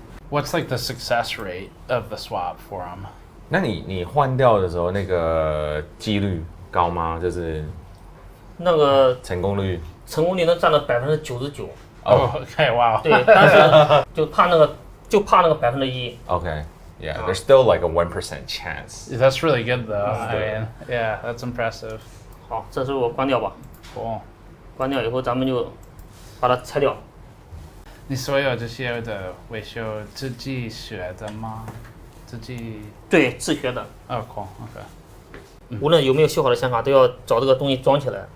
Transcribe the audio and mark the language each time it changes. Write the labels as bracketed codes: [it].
[en] What's like the success rate of the swap for them? [zh] 那你换掉的时候，那个几率高吗？就是那个成功率能占到99%。 [en] Oh, okay, wow. [zh] 对，但是就怕那个1%。 [en] Okay, yeah, there's still like a 1% chance. That's really good though. I mean, yeah, that's impressive. [zh] 好，这时候我关掉吧。 [en] Cool. [zh] 关掉以后，咱们就把它拆掉。你所有这些的维修自己学的吗？自己？对，自学的。 [en] Oh, cool. Okay. [zh] 无论有没有修好的想法，都要找这个东西装起来。